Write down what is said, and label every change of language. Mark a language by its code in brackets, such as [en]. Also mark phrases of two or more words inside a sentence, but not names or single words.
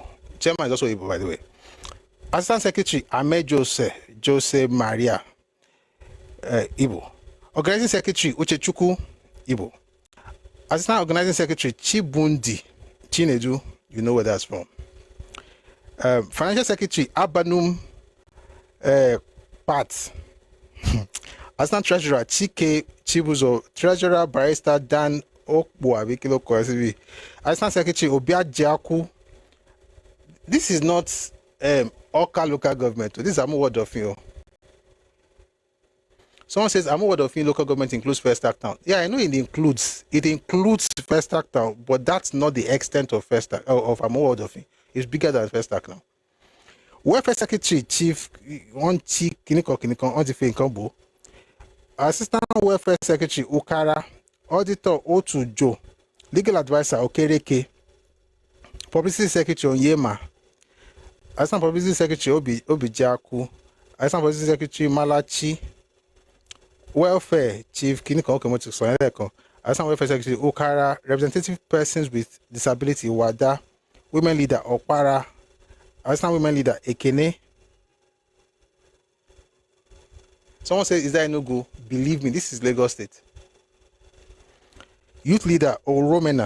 [en] Chairman is also Ibo, by the way. Assistant Secretary, Ahmed Jose Maria, Ibo. Organizing Secretary, Uchechukwu, Ibo. Assistant Organizing Secretary, Chibundi, Chinedu, you know where that's from. Financial Secretary, Abanum Pat. Assistant Treasurer, Chike Chibuzo. Treasurer, Barrister Dan Okbua, Vikilo Kwasibi. Assistant Secretary, Obia Jaku. This is not Oka local government. This is Amu Wadofin. Someone says Amu Wadofin local government includes First Act Town. Yeah, I know it includes First Act Town, but that's not the extent of of Amu Wadofin. It's bigger than First Act now. Welfare Secretary Chief Onchi Kiniko Ontife Nkombo. Assistant Welfare Secretary Ukara. Auditor Otu Joe. Legal Advisor Okereke. Publicity Secretary Onyema. Assistant Publicity Secretary Obijaku. Assistant Publicity Secretary Malachi. Welfare Chief Kiniko Okemotu Soyeleko. Assistant Welfare Secretary Ukara. Representative Persons with Disability Wada. Women Leader Okpara. Assistant Women Leader Ekene. Someone says, is that no go? Believe me, this is Lagos State. Youth Leader Oromena.